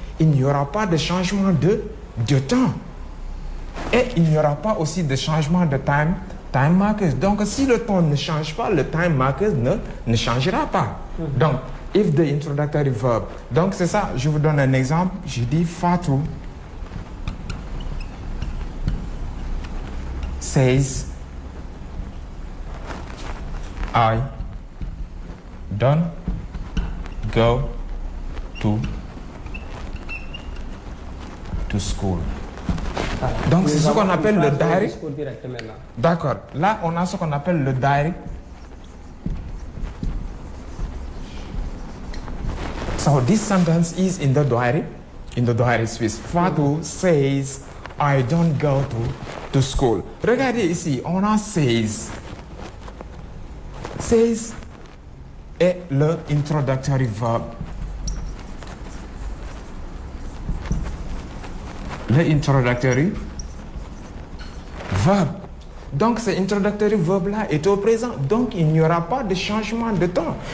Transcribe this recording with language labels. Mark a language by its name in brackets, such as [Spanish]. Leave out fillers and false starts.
[French] Il n'y aura pas de changement de temps. Et il n'y aura pas aussi de changement de time markers. Donc si le temps ne change pas, le time markers ne changera pas. Donc, [English] if the introductory verb. [French] Donc c'est ça, je vous donne un exemple. Je dis [English] Fatou says I don't go to school. [French] Donc c'est ce qu'on appelle le direct. D'accord. Là, on a ce qu'on appelle le direct. [English] So this sentence is in the direct speech. Fatou says, I don't go to school. [French] Regardez ici, on a says. Says est le introductory verb. Le introductory verb. Donc, ce introductory verb-là est au présent. Donc, il n'y aura pas de changement de temps.